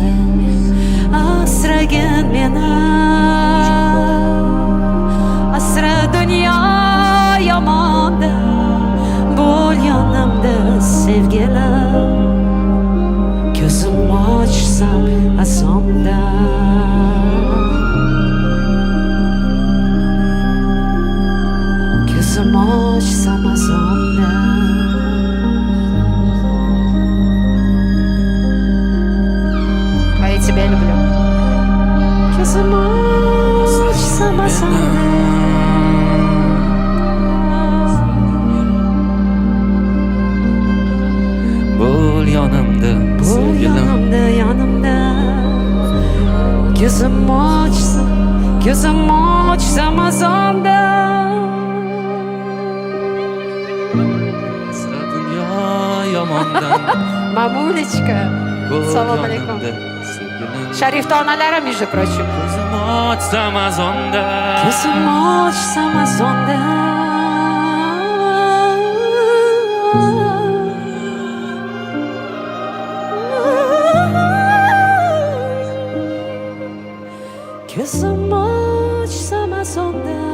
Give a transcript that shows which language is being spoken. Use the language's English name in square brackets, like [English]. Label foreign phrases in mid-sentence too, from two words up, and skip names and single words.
[Uzbek] Asragin meni, asra dunyo yomonda, bo'l yonimda sevgilim, ko'zim ochsam azonda. Ko'zim ochsam azonda. [Russian] А я тебя люблю. [Uzbek] Ko'zim ochsam azonda. Bo'l yonimda sevgilim, Yonimda ko'zim ochsam azonda. asra dunyo yomondan. Мамулечка, салом алейкум. Sharifta onalari, [Russian] между прочим. [Uzbek] Ko'zim ochsam azonda. Ko'zim ochsam azonda. Ko'zim ochsam azonda.